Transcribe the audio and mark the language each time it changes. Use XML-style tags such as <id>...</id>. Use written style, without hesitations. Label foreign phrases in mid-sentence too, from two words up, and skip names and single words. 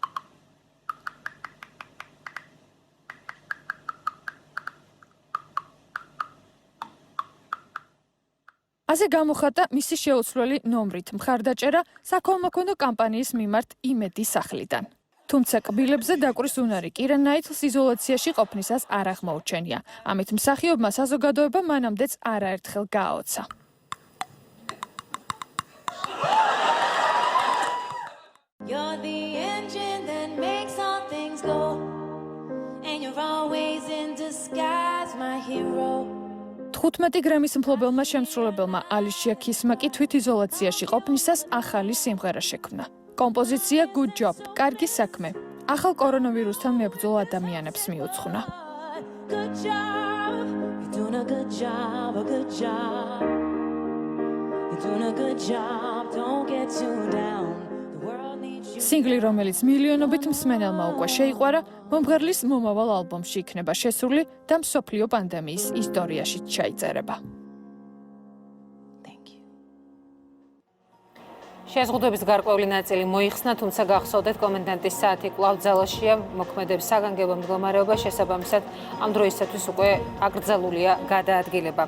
<ka>ასე გამოხატა მისი შეუცვლელი ნომრით მხარდაჭერა საქველმოქმედო კამპანიის მიმართ იმედი სახლიდან. თუმცა კბილებზე დაკვრის უნარი კირა ნაითლს იზოლაციაში ყოფნისას არ აღმოუჩენია. ამით მსახიობმა საზოგადოება მანამდეც არაერთხელ გააოცა.</ka> <en>You're the engine that makes all things go and you're always in disguise my hero.</en> <ka>15 გრემის მფლობელმა შემსრულებელმა ალიშია ქისმა კი თვითიზოლაციაში ყოფნისას ახალი სიმღერა შექმნა. კომპოზიცია Good Job, კარგი საქმე. ახალ კორონავირუსთან მებრძოლ ადამიანებს მიუძღვნა.</ka> <en>Good job. You're doing a good job, a good job. You're doing a good job. Don't get too down.</en> <ka>სინგლი, რომელიც მილიონობით მსმენელმა უკვე შეიყვარა, მომღერლის მომავალ ალბომში იქნება შესული და მსოფლიო პანდემიის ისტორიაში ჩაიწერება. შეზღუდვების გარკვეული ნაწილი მოიხსნა, თუმცა გახსოვდეთ, კომენდანტის საათი კვლავ ძალაშია, მოქმედებს საგანგებო მდგომარეობა, შესაბამისად ამ დროისათვის უკვე აკრძალულია გადაადგილება.</ka>